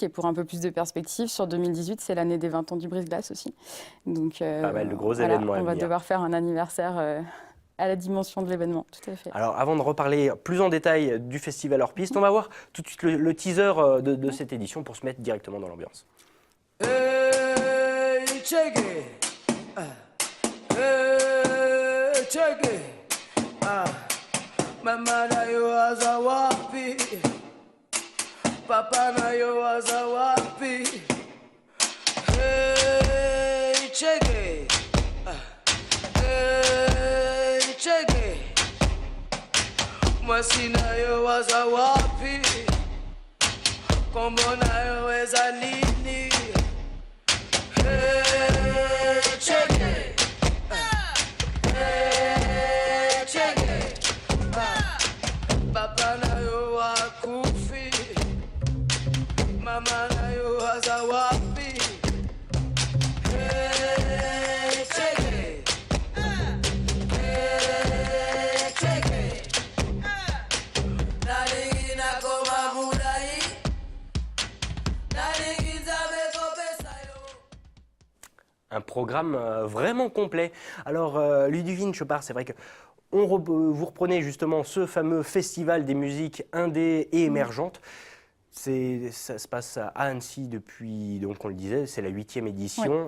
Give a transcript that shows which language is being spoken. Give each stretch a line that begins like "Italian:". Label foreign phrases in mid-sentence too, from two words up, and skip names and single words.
French: Et pour un peu plus de perspective, sur 2018, c'est l'année des 20 ans du brise-glace aussi. Donc Pas mal de gros événements à on va venir. devoir faire un anniversaire à la dimension de l'événement, tout à fait. Alors avant de reparler plus en détail du festival hors piste, on va voir tout de suite le teaser de cette édition pour se mettre directement dans l'ambiance.
English: Hey, check it. Hey, check it.
Lingala: Mama na yo waza wapi? Papa na yo waza wapi?
English: Hey, check it. Hey, check it.
Lingala: Mwasi na yo waza wapi? Kombo na yo eza nini?
English: Hey, check it. Hey, check it.
Lingala: Papa na yo wakufi, mama na yo waza wapi?
English: Hey, check it. Hey, check it.
Lingala: Nalingi na koma budai, nalingi zabe kopesa yo.
French: Un programme vraiment complet. Alors Ludivine Chopard, c'est vrai que vous reprenez justement ce fameux festival des musiques indé et émergentes. Ça se passe à Annecy depuis, donc on le disait, c'est la 8e édition.